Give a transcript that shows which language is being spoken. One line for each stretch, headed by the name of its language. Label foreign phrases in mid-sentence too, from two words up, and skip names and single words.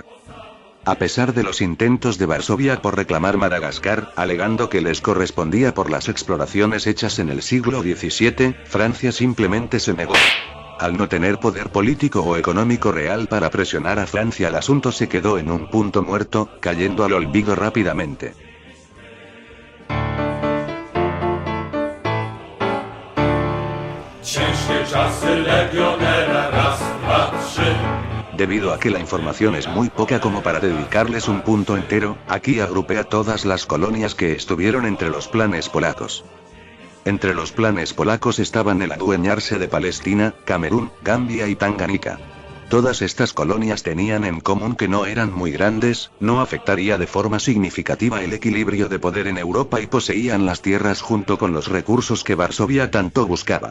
Spanish: A pesar de los intentos de Varsovia por reclamar Madagascar, alegando que les correspondía por las exploraciones hechas en el siglo XVII, Francia simplemente se negó. Al no tener poder político o económico real para presionar a Francia, el asunto se quedó en un punto muerto, cayendo al olvido rápidamente.
Polish: Ciężkie czasy legionera, raz, dwa, trzy.
Spanish: Debido a que la información es muy poca como para dedicarles un punto entero, aquí agrupé a todas las colonias que estuvieron entre los planes polacos. Entre los planes polacos estaban el adueñarse de Palestina, Camerún, Gambia y Tanganica. Todas estas colonias tenían en común que no eran muy grandes, no afectaría de forma significativa el equilibrio de poder en Europa y poseían las tierras junto con los recursos que Varsovia tanto buscaba.